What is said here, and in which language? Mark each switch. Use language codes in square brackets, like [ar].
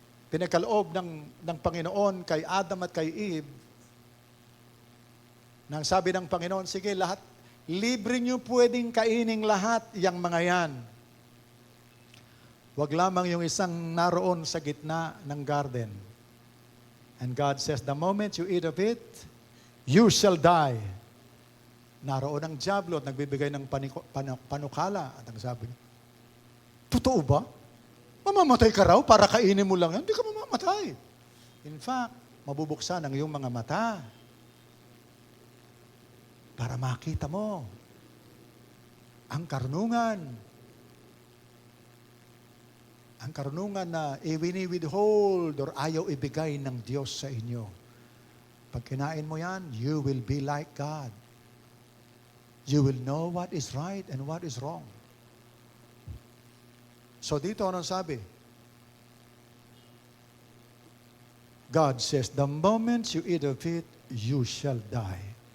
[tl] Pinagkaloob ng Panginoon kay Adam at kay Eve, nang sabi ng Panginoon, sige, lahat, libre nyo pwedeng kaining lahat yang mga yan. Wag lamang yung isang naroon sa gitna ng garden. [en] And God says, the moment you eat of it, you shall die. [tl] Naroon ang diablo at nagbibigay ng panukala. At ang sabi niya, totoo ba? Mamamatay ka raw para kainin mo lang yan? Hindi ka mamamatay. [en] In fact, [tl] mabubuksan ang iyong mga mata para makita mo ang karunungan. Ang karunungan na iwini-withhold or ayaw ibigay ng Diyos sa inyo. Pag kinain mo yan, [en] you will be like God. You will know what is right and what is wrong. [tl] So dito, anong sabi? [en] God says, the moment you eat of it, you shall die.